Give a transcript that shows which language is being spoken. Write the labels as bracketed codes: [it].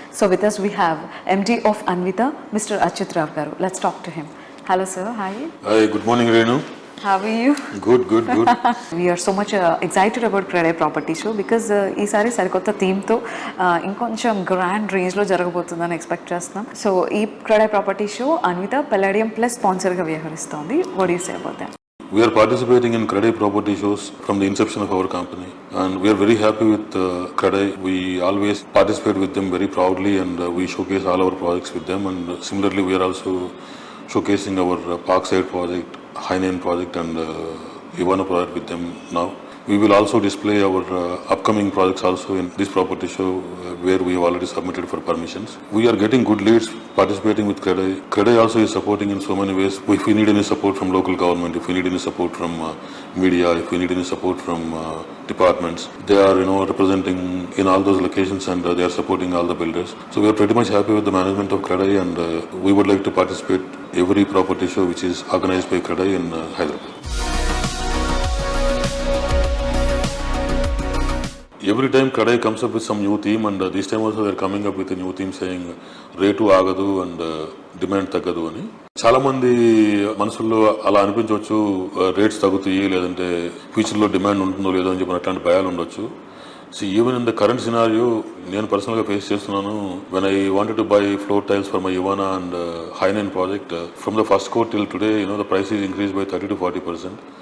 [en] So with us we have MD of Anvita, Mr. Achyut Rao garu. Let's talk to him. Hello sir, hi. Hi, good morning Renu. How are you? Good. We are so much excited about Crede Property Show because [te] ఈసారి సరికొత్త థీమ్తో ఇంకొంచెం grand రేంజ్లో జరగబోతుందని expect చేస్తున్నాం. So ఈ CREDAI property show Anvitha Palladium plus స్పాన్సర్గా వ్యవహరిస్తోంది. [en] What do you say about that? We are participating in Crede property shows from the inception of our company and we are very happy with Crede. We always participate with them very proudly and we showcase all our projects with them, and similarly we are also showcasing our Parkside project, Hainan project and Ivana project with them now. We will also display our upcoming projects also in this property show where we have already submitted for permissions. We are getting good leads participating with Crede. Crede also is supporting in so many ways. If we need any support from local government, if we need any support from media, if we need any support from departments, they are representing in all those locations and they are supporting all the builders. So we are pretty much happy with the management of Crede and we would like to participate every property show which is organized by Crede in Hyderabad. Every time Crede comes up with some new theme and this time also they are coming up with a new theme saying [te] rate ఆగదు and demand తగ్గదు అని. చాలా మంది మనసుల్లో అలా అనిపించవచ్చు, rates తగ్గుతాయి లేదంటే ఫ్యూచర్లో డిమాండ్ ఉంటుందో లేదో అని చెప్పిన అట్లాంటి భయాలు ఉండొచ్చు. [en] so even in the current scenario [te] నేను పర్సనల్గా ఫేస్ చేస్తున్నాను. [en] When I wanted to buy floor tiles for my Ivana and Hainan project from the first core till today the price is increase by 30 to 40%.